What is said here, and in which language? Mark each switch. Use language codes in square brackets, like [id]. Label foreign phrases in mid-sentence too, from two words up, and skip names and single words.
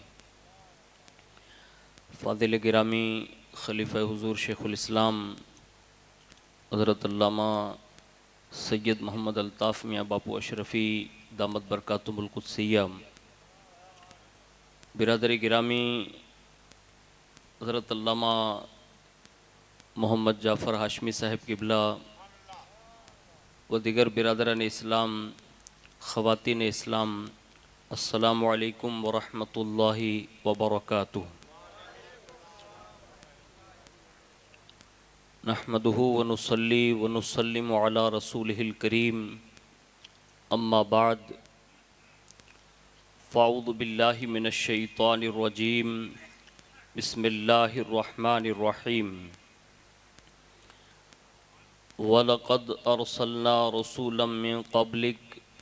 [ur] فاضل گرامی خلیفہ حضور شیخ الاسلام حضرت علامہ سید محمد الطاف میاں باپو اشرفی [ar] دامت بركاته القدسية [ur] برادری گرامی حضرت علامہ محمد جعفر ہاشمی صاحب قبلہ و دیگر برادران اسلام خواتین اسلام [ar] السلام عليكم ورحمة الله وبركاته. نحمده ونصلي ونسلم على رسوله الكريم أما بعد فأعوذ بالله من الشيطان الرجيم بسم الله الرحمن الرحيم ولقد أرسلنا رسولا من قبلك